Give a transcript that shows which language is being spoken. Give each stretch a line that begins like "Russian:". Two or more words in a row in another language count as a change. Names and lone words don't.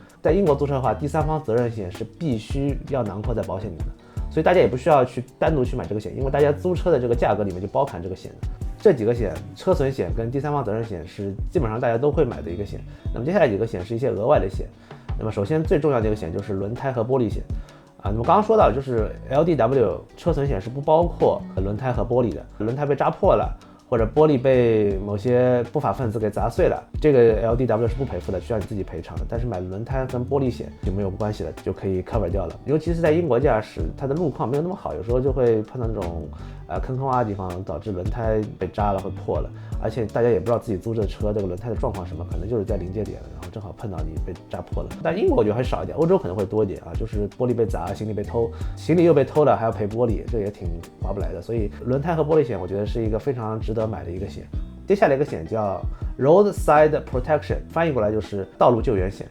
Chinese: 在英國租車的話，第三方責任險是必須要囊括在保險裡面的，所以大家也不需要去單獨去買這個險，因為大家租車的這個價格裡面就包含這個險的。這幾個險，車損險跟第三方責任險是基本上大家都會買的一個險。那麼接下來幾個險是一些額外的險。那麼首先最重要的一個險就是輪胎和玻璃險那麼剛剛說到就是 LDW 車損險是不包括輪胎和玻璃的，輪胎被扎破了，或者玻璃被某些不法分子給砸碎了，這個 LDW 是不賠付的，需要你自己賠償的。但是買輪胎跟玻璃險就沒有關係了，就可以 cover 掉了。尤其是在英國駕駛，它的路況沒有那麼好，有時候就會碰到那種坑坑洼的地方，導致輪胎被扎了會破了。而且大家也不知道自己租這車這個輪胎的狀況什麼，可能就是在臨界點了，然後正好碰到你被扎破了。但英國我覺得還少一點，歐洲可能會多一點就是玻璃被砸，行李被偷，行李又被偷了還要賠玻璃，這也挺划不來的。所以輪胎和玻璃險我覺得是一個非常值得買的一個險。接下來一個險叫
English: Roadside Protection，
Chinese: 翻譯過來就是道路救援險。